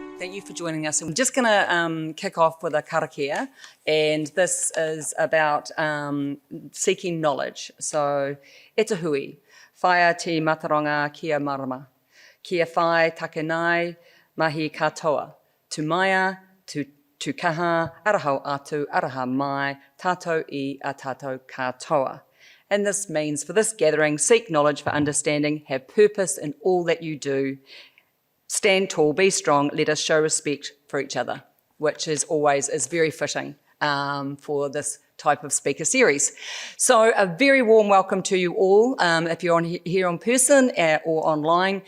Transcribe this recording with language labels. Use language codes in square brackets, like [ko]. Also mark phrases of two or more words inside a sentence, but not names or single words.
[en] thank you for joining us. I'm just going to kick off with a karakia, and this is about seeking knowledge. So, [mi] e te hui, whaia te mataronga kia marama, kia whai take nai, mahi katoa, tu maia, tu kaha, arahau atu, araha mai, tātou I a tātou katoa. [en] And this means, for this gathering, seek knowledge for understanding, have purpose in all that you do, stand tall, be strong, let us show respect for each other, which is very fitting for this type of speaker series. So a very warm welcome to you all, if you're here in person or online.